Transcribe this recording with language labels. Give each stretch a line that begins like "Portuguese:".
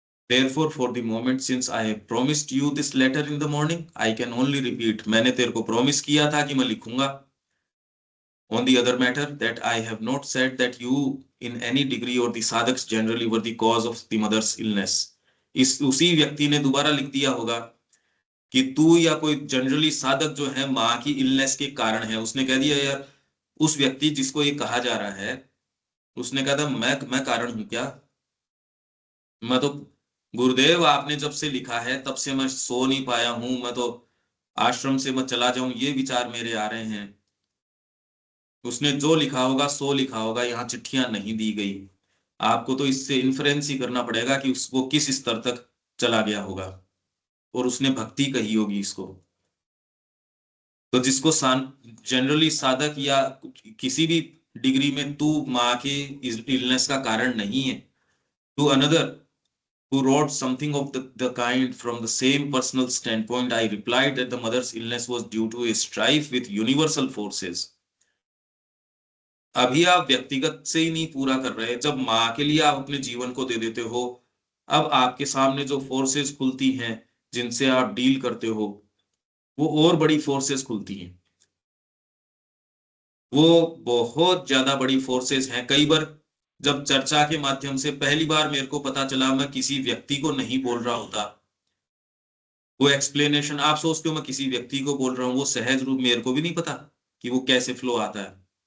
English: Therefore, for the moment, since I have promised you this letter in the morning, I can only repeat.
Hindi: मैंने तेरे को promise किया था कि मैं लिखूंगा।
English: On the other matter, that I have not said that you, in any degree, or the sadhaks generally were the cause of the mother's illness.
Hindi: इस उसी व्यक्ति ने दोबारा लिख दिया होगा कि तू या कोई जनरली साधक जो है माँ की इलनेस के कारण है। उसने कह दिया यार, उस व्यक्ति जिसको ये कहा जा रहा है उसने कहा था मैं कारण हूं क्या। मैं तो, गुरुदेव आपने जब से लिखा है तब से मैं सो नहीं पाया हूं, मैं तो आश्रम से मैं चला जाऊं ये विचार मेरे आ रहे हैं। उसने जो लिखा होगा सो लिखा होगा, यहाँ चिट्ठियां नहीं दी गई। आपको तो इससे इन्फ्रेंस ही करना पड़ेगा कि उसको किस स्तर तक चला गया होगा, और उसने भक्ति कही होगी इसको। तो जिसको जनरली साधक या किसी भी डिग्री में तू माँ के इलनेस का कारण नहीं है,
English: To another who wrote something of the kind from the same personal standpoint, I replied that the mother's illness was due to a strife with universal forces.
Hindi: अभी आप व्यक्तिगत से ही नहीं पूरा कर रहे, जब माँ के लिए आप अपने जीवन को दे देते हो, अब आपके सामने जो फोर्सेस खुलती हैं जिनसे आप डील करते हो, वो और बड़ी फोर्सेस खुलती हैं। वो बहुत ज्यादा बड़ी फोर्सेस हैं। कई बार जब चर्चा के माध्यम से पहली बार मेरे को पता चला, मैं किसी व्यक्ति को नहीं बोल रहा होता, वो एक्सप्लेनेशन आप सोचते हो मैं किसी व्यक्ति को बोल रहा हूँ, वो सहज रूप मेरे को भी नहीं पता कि वो कैसे फ्लो आता है।